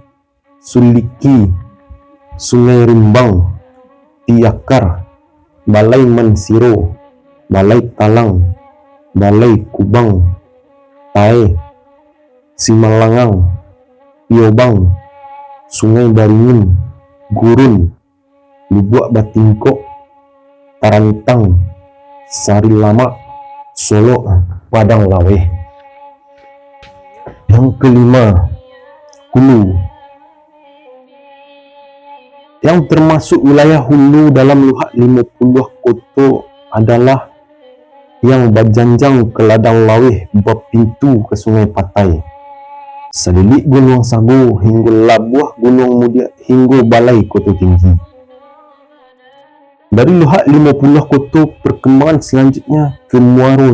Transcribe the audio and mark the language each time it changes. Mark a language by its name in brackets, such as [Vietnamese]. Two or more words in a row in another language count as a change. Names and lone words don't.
[Indonesian] Suliki, Sungai Rimbang, Tiakar, Balai Mansiro, Balai Talang, Balai Kubang, Tae, Simalangang, Piobang, Sungai Baringin, Gurun, Lubuak Batingkok, Tarantang, Sari Lama, Solok, Padang Laweh. Yang kelima, Hulu, yang termasuk wilayah hulu dalam Luhak 50 Kota adalah yang berjanjang ke Ladang Lawih berpintu ke Sungai Patai, selilik Gunung Sagu hingga Labuh Gunung Mudia hingga Balai Kota Tinggi. Dari Luhak 50 Kota, perkembangan selanjutnya ke Muaro